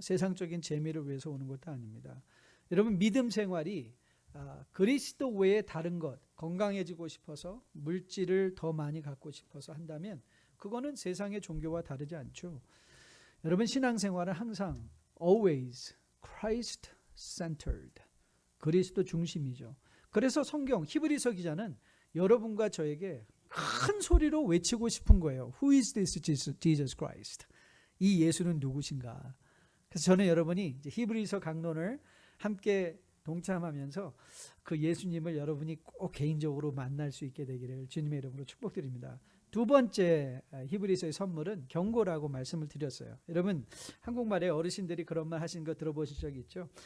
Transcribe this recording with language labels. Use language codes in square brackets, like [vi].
[ko] 세상적인 재미를 위해서 오는 것도 아닙니다. 여러분 믿음 생활이 그리스도 외에 다른 것, 건강해지고 싶어서 물질을 더 많이 갖고 싶어서 한다면 그거는 세상의 종교와 다르지 않죠. 여러분 신앙생활은 항상 [en] always Christ centered. [ko] 그리스도 중심이죠. 그래서 성경 히브리서 기자는 여러분과 저에게 큰 소리로 외치고 싶은 거예요. [en] Who is this Jesus Christ? [ko] 이 예수는 누구신가? 그래서 저는 여러분이 이제 히브리서 강론을 함께 동참하면서 그 예수님을 여러분이 꼭 개인적으로 만날 수 있게 되기를 주님의 이름으로 축복드립니다. 두 번째 히브리서의 선물은 경고라고 말씀을 드렸어요. 여러분 한국말에 어르신들이 그런 말 하신 거 들어보신 적 있죠?